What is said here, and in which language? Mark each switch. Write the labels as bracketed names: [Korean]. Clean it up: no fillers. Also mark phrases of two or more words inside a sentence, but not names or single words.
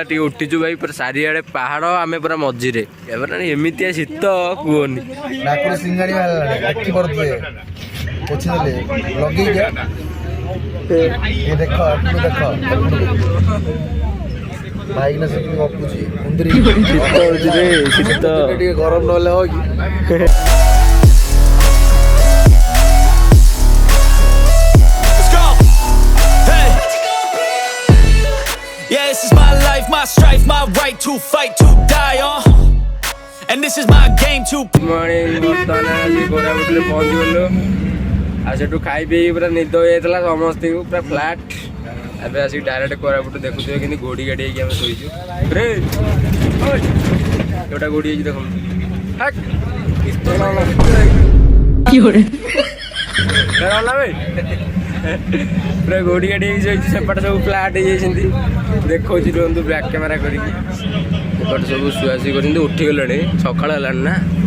[Odia] ଟିକେ ଉଠିଛୁ ଭାଇ ପୁରା ଚାରିଆଡ଼େ ପାହାଡ଼ ଆମେ ପୁରା ମଝିରେ ଏମିତିଆ ଶୀତ କୁହନି ଟିକେ ଗରମ ନହେଲେ ହବ କି [English] Yeah, this is my life, my strife, my right to fight, to die on. And this is my game to [Odia] ପହଞ୍ଚିଗଲୁ ଆଉ ସେଠୁ ଖାଇ ପିଇକି ପୁରା ନିଦ ହେଇଯାଇଥିଲା ସମସ୍ତଙ୍କୁ ପୁରା ଫ୍ଲାଟ୍ ଏବେ ଆସିକି ଡାଇରେକ୍ଟ କୋରାପୁଟ ଦେଖୁଥିବେ କିନ୍ତୁ ଘୋଡ଼ି ଗାଡ଼ି ହେଇକି ଆମେ ଶୋଇଛୁ ରେ ଯୋଉଟା ଘୋଡ଼ି ହେଇଛି ଦେଖନ୍ତୁ ପୁରା ଘୋଡ଼ି ଗାଡ଼ି ହେଇକି ଶୋଇଛୁ ସେପଟେ ସବୁ ଫ୍ଲାଟ୍ ହେଇଯାଇଛନ୍ତି ଦେଖଉଛି ରୁହନ୍ତୁ [English] back camera [Odia] କରିକି ଏପଟେ ସବୁ ଶୁଆଶୁଇ କରିଛନ୍ତି ଉଠିଗଲେଣି ସକାଳ ହେଲାଣି ନା